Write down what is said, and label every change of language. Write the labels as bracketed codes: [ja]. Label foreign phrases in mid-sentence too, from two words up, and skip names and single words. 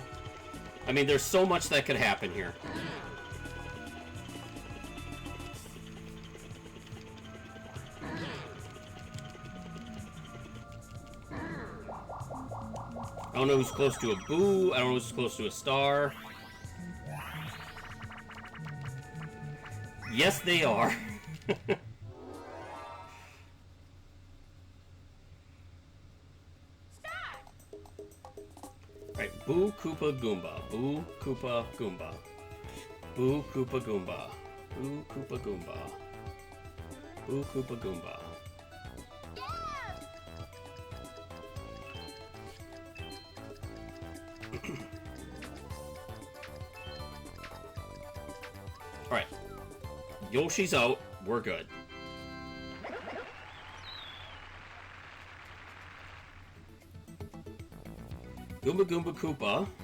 [en] I mean, there's so much that could happen here. I don't know who's close to a boo. I don't know who's close to a star. Yes, they are. Right, Boo Koopa Goomba. Boo Koopa Goomba. Boo Koopa Goomba. Boo Koopa Goomba. Boo Koopa Goomba. Alright. Yoshi's out. We're good. Goomba Goomba Koopa.